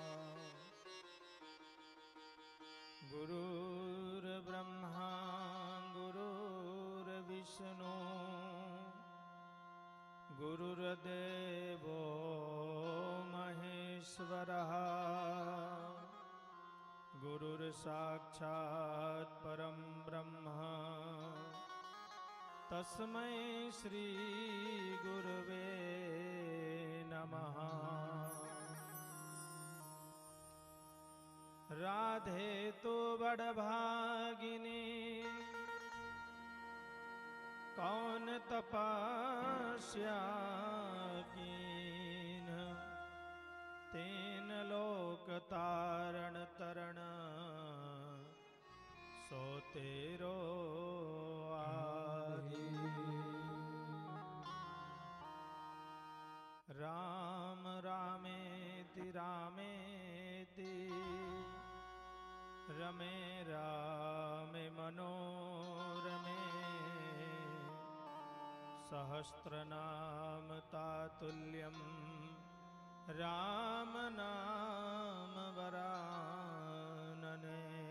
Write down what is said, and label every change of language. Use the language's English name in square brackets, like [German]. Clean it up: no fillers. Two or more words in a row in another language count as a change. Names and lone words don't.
[Sanskrit] गुरुर्ब्रह्मा गुरुर्विष्णु गुरुर्देवो महेश्वरः गुरुर्साक्षात् परं ब्रह्म तस्मै श्री गुरुवे नमः। [Hindi] राधे तो बड़भागिनी कौन तपस्या कीन तेन लोक तारण तरण सो तेरो आदि। [Sanskrit] राम रामेति रामेति रमे रामे मनोरमे सहस्रनाम तातुल्यं राम नाम वरानने।